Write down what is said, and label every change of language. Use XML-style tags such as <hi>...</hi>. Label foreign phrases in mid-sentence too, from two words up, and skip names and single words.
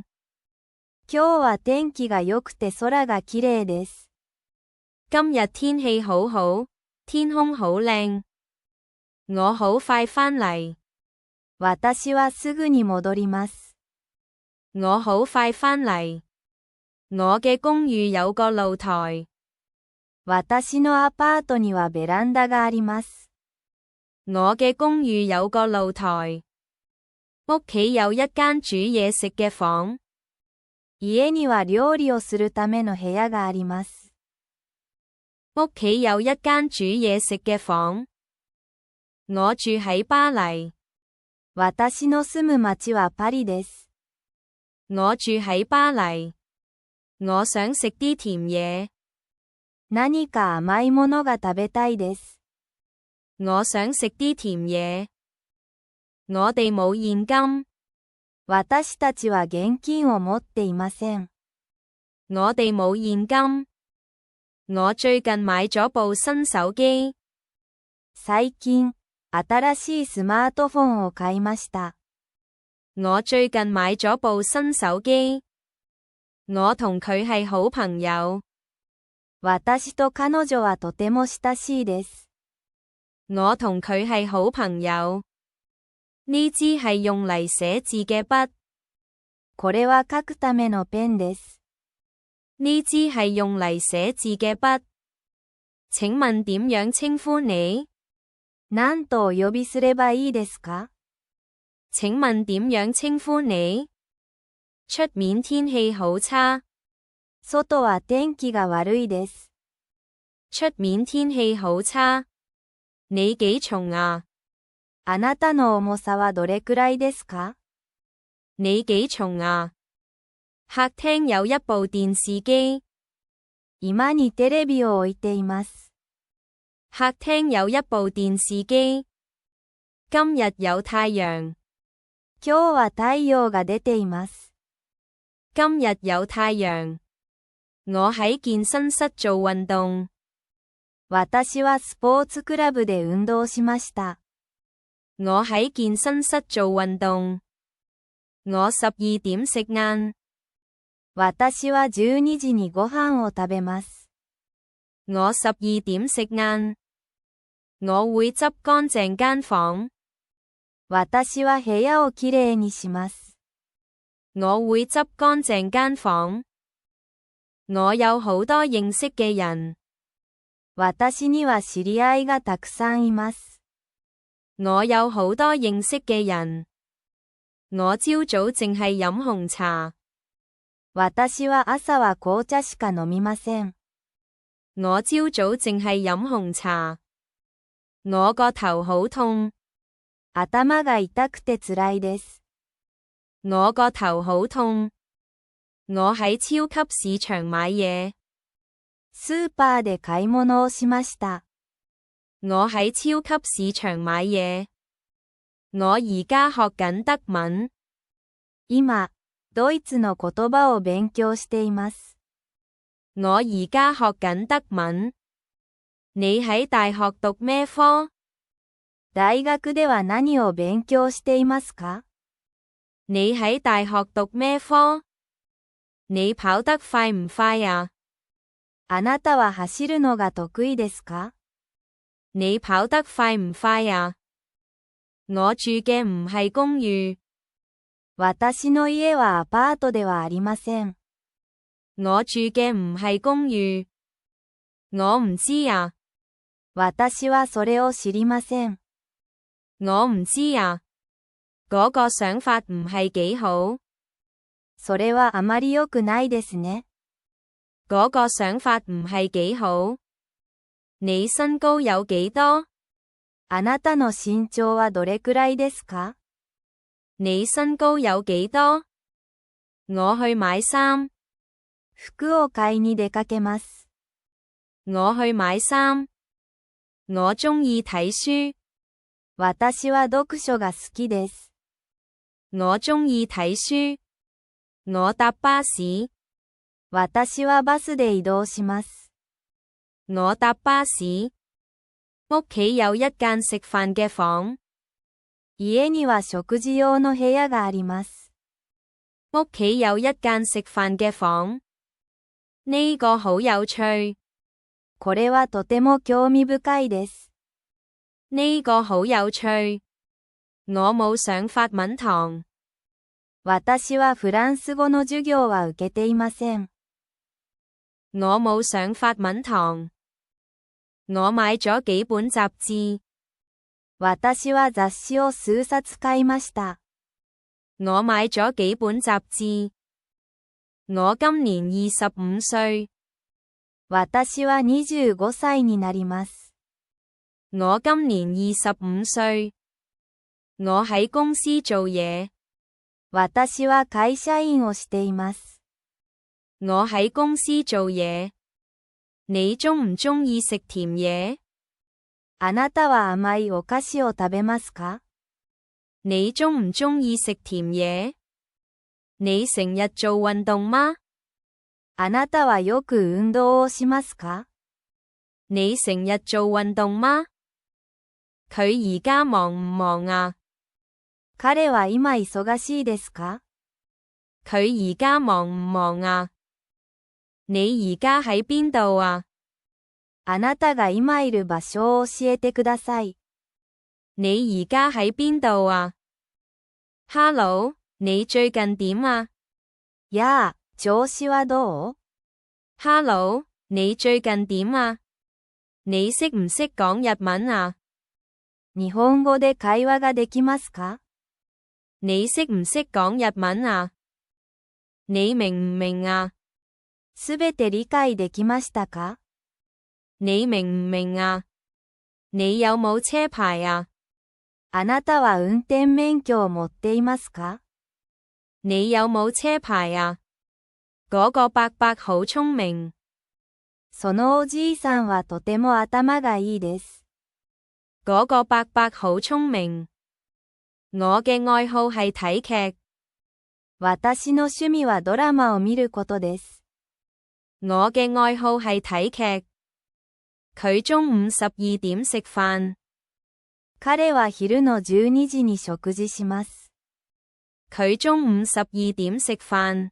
<ja>今日は天気が良くて空が綺麗です。</ja> <yue>今日天氣好好，天空好靚。我好快返嚟。</yue> <ja>私はすぐに戻ります。</ja> <yue>我好快返嚟。我嘅公寓有個露台。</yue> <ja>私のアパートにはベランダがあります。</ja> <yue>我嘅公寓有個露台。屋企有一間煮嘢食嘅房。</yue> <ja>家には料理をするための部屋があります。</ja> <yue>屋企有一間煮嘢食嘅房。我住喺巴黎。</yue> <ja>私の住む町はパリです。</ja> <yue>我住喺巴黎。我想食啲甜嘢。</yue> <ja>何か甘いものが食べたいです。</ja> <yue>我想食啲甜嘢。我哋冇現金。</yue> <ja>私たちは現金を持っていません。</ja> <yue>我哋冇現金。我最近買咗部新手機。</yue> <ja>最近、新しいスマートフォンを買いました。</ja> <yue>我最近買咗部新手機。我同佢係好朋友。</yue> <ja>私と彼女はとても親しいです。</ja> <yue>我同佢係好朋友。呢支係用嚟寫字嘅筆。</yue> <ja>これは書くためのペンです。</ja> <yue>呢支係用嚟寫字嘅筆。請問點樣稱呼你？</yue> <ja>何とお呼びすればいいですか？</ja> <yue>請問點樣稱呼你？出面天氣好差。</yue> <ja>外は天気が悪いです。</ja> <yue>出面天氣好差。你幾重啊？</yue> <ja>あなたの重さはどれくらいですか？</ja> <yue>你幾重啊？客廳有一部電視機。</yue> <ja>居間にテレビを置いています。</ja> <yue>客廳有一部電視機。今日有太陽。</yue> <ja>今日は太陽が出ています。</ja> <yue>今日有太陽。我喺健身室做運動。</yue> <ja>私はスポーツクラブで運動しました。</ja> <yue>我喺健身室做運動。我12點食晏。</yue> <ja>私は12時にご飯を食べます。</ja> <yue>我12點食晏。我會執乾淨間房。</yue> <ja>私は部屋をきれいにします。</ja> <yue>我會執乾淨間房。我有好多認識嘅人。</yue> <ja>私には知り合いがたくさんいます。</ja> <yue>我有好多認識嘅人。我朝早淨係飲紅茶。</yue> <ja>私は朝は紅茶しか飲みません。</ja> <yue>我朝早淨係飲紅茶。我個頭好痛。</yue> <ja>頭が痛くてつらいです。</ja> <yue>我個頭好痛。我喺超級市場買嘢。</yue> <ja>スーパーで買い物をしました。</ja> <yue>我喺超級市場買嘢。我而家學緊德文。</yue> <ja>今、ドイツの言葉を勉強しています。</ja> <yue>我而家學緊德文。你喺大學讀咩科？</yue> <ja>大學では何を勉強していますか？</ja> <yue>你喺大學讀咩科？你跑得快唔快啊？</yue> <ja>あなたは走るのが得意ですか？</ja> <yue>你跑得快唔快啊？我住嘅唔係公寓。</yue> <ja>私の家はアパートではありません。</ja> <yue>我住嘅唔係公寓。我唔知啊。</yue> <ja>私はそれを知りません。</ja> <yue>我唔知啊。嗰個想法唔係幾好。</yue> <ja>それはあまり良くないですね。</ja> <yue>嗰個想法唔係幾好。你身高有幾多？</yue> <ja>あなたの身長はどれくらいですか？</ja> <yue>你身高有幾多？我去買衫。</yue> <ja>服を買いに出かけます。</ja> <yue>我去買衫。我鍾意睇書。</yue> <ja>私は読書が好きです。</ja> <yue>我鍾意睇書。我搭巴士。</yue> <ja>私はバスで移動します。</ja> <yue>我搭巴士。屋企有一間食飯嘅房。</yue> <ja>家には食事用の部屋があります。</ja> <yue>屋企有一間食飯嘅房。呢個好有趣。</yue> <ja>これはとても興味深いです。</ja> <yue>呢個好有趣。我冇上法文堂。</yue> <ja>私はフランス語の授業は受けていません。</ja> <yue>我冇上法文堂。我買咗幾本雜誌。</yue> <ja>私は雑誌を数冊買いました。</ja> <yue>我買咗幾本雜誌。我今年25歲。</yue> <ja>私は25歳になります。</ja> <yue>我今年25歲。我喺公司做嘢。</yue> <ja>私は会社員をしています。</ja> <yue>我喺公司做嘢。你鍾唔鍾意食甜嘢？</yue> <ja>あなたは甘いお菓子を食べますか？</ja> <yue>你鍾唔鍾意食甜嘢？你成日做運動嗎？</yue> <ja>あなたはよく運動をしますか？</ja> <yue>你成日做運動嗎？佢而家忙唔忙啊？</yue> <ja>彼は今忙しいですか？</ja> <yue>佢而家忙唔忙啊？你而家喺邊度啊？</yue> <ja>あなたが今いる場所を教えてください。</ja> <yue>你而家喺邊度啊？ Hello， 你最近點啊？</yue> <ja>やあ、調子はどう？</ja> <yue>Hello，你最近點啊？你識唔識講日文啊？</yue> <ja>日本語で会話ができますか？</ja> <yue>你識唔識講日文啊？你明唔明啊？</yue> <ja>すべて理解できましたか？</ja> <yue>你明唔明啊？你有冇車牌啊？</yue> <ja>あなたは運転免許を持っていますか？</ja> <yue>你有冇車牌啊？嗰個伯伯好聰明。</yue> <ja>そのおじいさんはとても頭がいいです。</ja> <yue>嗰個伯伯好聰明。我嘅愛好係睇劇。</yue> <ja>私の趣味はドラマを見ることです。</ja> <yue>我嘅愛好係睇劇。佢中午12點食飯。</yue> <ja>彼は昼の12時に食事します。</ja> <yue>佢中午12點食飯。</yue>